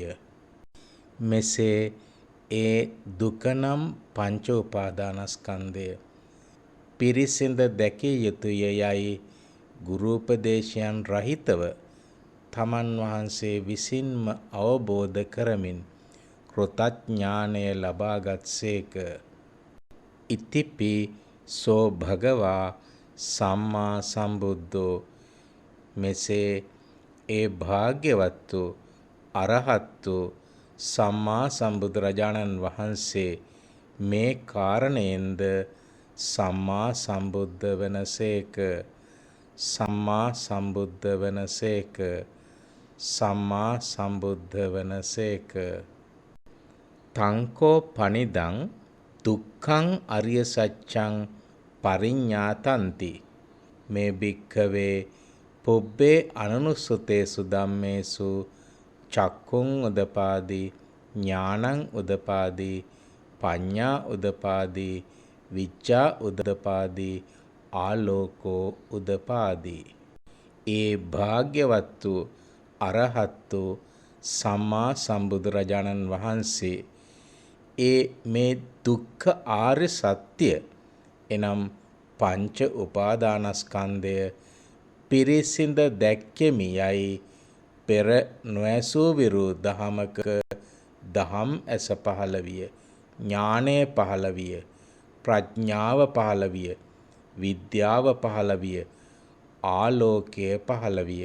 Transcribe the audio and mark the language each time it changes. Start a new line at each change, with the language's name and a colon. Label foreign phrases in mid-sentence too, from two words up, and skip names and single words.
Sinhala: මෙසේ ඒ දුකනම් පංච උපාදානස්කන්ධය පිරිසිඳ දැකිය යුතුය යයි ගුරුපදේශයන් රහිතව තමන් වහන්සේ විසින්ම අවබෝධ කරමින් කෘතඥානය ලබාගත් සේක.
Pali: ඉතිපි සෝ භගවා සම්මා සම්බුද්ධෝ.
Sinhala: මෙසේ ඒ භාග්‍යවත් වූ අරහත් වූ සම්මා සම්බුදුරජාණන් වහන්සේ මේ කාරණයෙන්ද සම්මා සම්බුද්ධ වනසේක. සම්මා සම්බුද්ධ වනසේක. සම්මා සම්බුද්ධ වනසේක.
Pali: තංකෝ පනිදං දුක්ඛං අරිය සත්‍යං පරිඤ්ඤාතಂತಿ මේ භික්ඛවේ පුබ්බේ අනනුසුතේසු ධම්මේසු චක්කුං උදපාදි ඥානං උදපාදි පඤ්ඤා උදපාදි විජ්ජා උදපාදි ආලෝකෝ උදපාදි.
Sinhala: ඒ භාග්‍යවත් වූ අරහත් වූ සම්මා සම්බුදුරජාණන් වහන්සේ ඒ මේ දුක්ඛ ආර්ය සත්‍ය එනම් පංච උපාදානස්කන්ධය පිරිසිඳ දැක්කෙමි යයි පෙර නොඇසූ විරු දහමක දහම් ඇස පහළ විය, ඥානය පහළ විය, ප්‍රඥාව පහළ විය, විද්‍යාව පහළ විය, ආලෝකය පහළ විය.